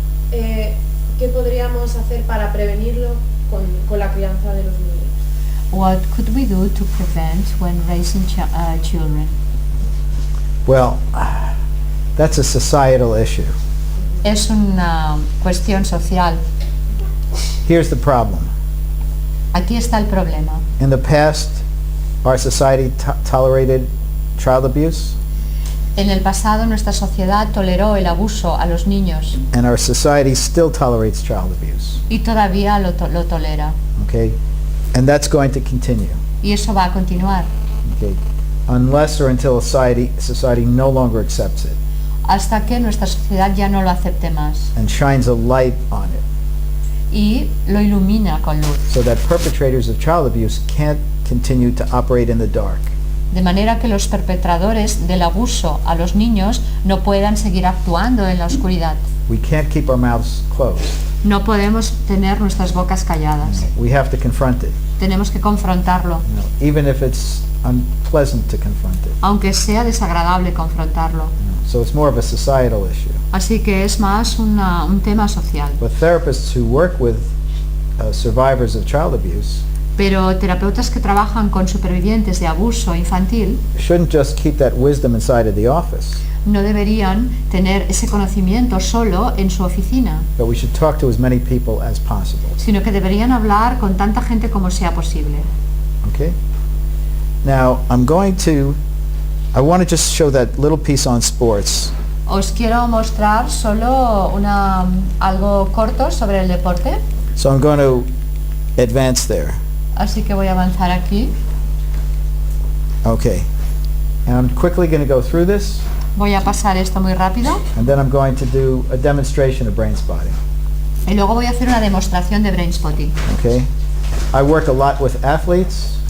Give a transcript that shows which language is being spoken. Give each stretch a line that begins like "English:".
Spanish: ¿Qué podríamos hacer para prevenirlo con la crianza de los niños?
English: What could we do to prevent when raising children? Well, that's a societal issue.
Spanish: Es una cuestión social.
English: Here's the problem.
Spanish: Aquí está el problema.
English: In the past, our society tolerated child abuse,
Spanish: En el pasado nuestra sociedad toleró el abuso a los niños
English: and our society still tolerates child abuse.
Spanish: y todavía lo tolera.
English: Okay? And that's going to continue.
Spanish: Y eso va a continuar
English: Okay? Unless or until society no longer accepts it
Spanish: hasta que nuestra sociedad ya no lo acepte más
English: and shines a light on it,
Spanish: y lo ilumina con luz.
English: so that perpetrators of child abuse can't continue to operate in the dark.
Spanish: De manera que los perpetradores del abuso a los niños no puedan seguir actuando en la oscuridad.
English: We can't keep our mouths closed.
Spanish: No podemos tener nuestras bocas calladas.
English: We have to confront it,
Spanish: Tenemos que confrontarlo,
English: even if it's unpleasant to confront it.
Spanish: aunque sea desagradable confrontarlo.
English: So it's more of a societal issue.
Spanish: Así que es más un tema social.
English: But therapists who work with survivors of child abuse
Spanish: Pero terapeutas que trabajan con supervivientes de abuso infantil
English: shouldn't just keep that wisdom inside of the office,
Spanish: no deberían tener ese conocimiento solo en su oficina,
English: but we should talk to as many people as possible.
Spanish: sino que deberían hablar con tanta gente como sea posible.
English: Okay? Now, I want to just show that little piece on sports.
Spanish: Os quiero mostrar solo algo corto sobre el deporte,
English: So I'm going to advance there.
Spanish: así que voy a avanzar aquí.
English: Okay. And I'm quickly going to go through this,
Spanish: Voy a pasar esto muy rápido
English: and then I'm going to do a demonstration of brain spotting.
Spanish: y luego voy a hacer una demostración de Brainspotting.
English: Okay? I work a lot with athletes,